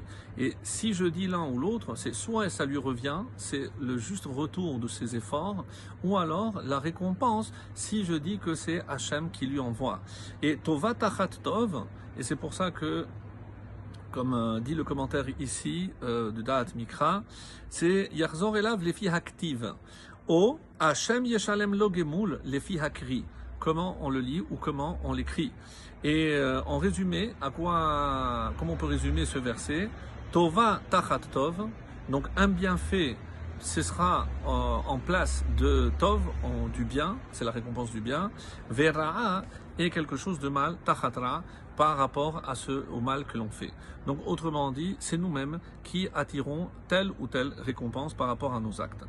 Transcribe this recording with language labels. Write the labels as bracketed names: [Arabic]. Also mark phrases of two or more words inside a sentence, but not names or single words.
[French] Et si je dis l'un ou l'autre, c'est soit ça lui revient, c'est le juste retour de ses efforts, ou alors la récompense, si je dis que c'est Hachem qui lui envoie. [Hebrew] Et טובה תחת טוב, [French] et c'est pour ça que, comme dit le commentaire ici de Da'at Mikra, c'est [Hebrew] יחזור אליו לפי הכתיב, או השם ישלם לו גמול לפי הקרי. [French] Comment on le lit ou comment on l'écrit. Et en résumé, comment on peut résumer ce verset? [Hebrew] טובה תחת טוב, [French] donc un bienfait, ce sera en place de tov, du bien, c'est la récompense du bien, vera'a est quelque chose de mal, tachatra, par rapport au mal que l'on fait. Donc autrement dit, c'est nous-mêmes qui attirons telle ou telle récompense par rapport à nos actes.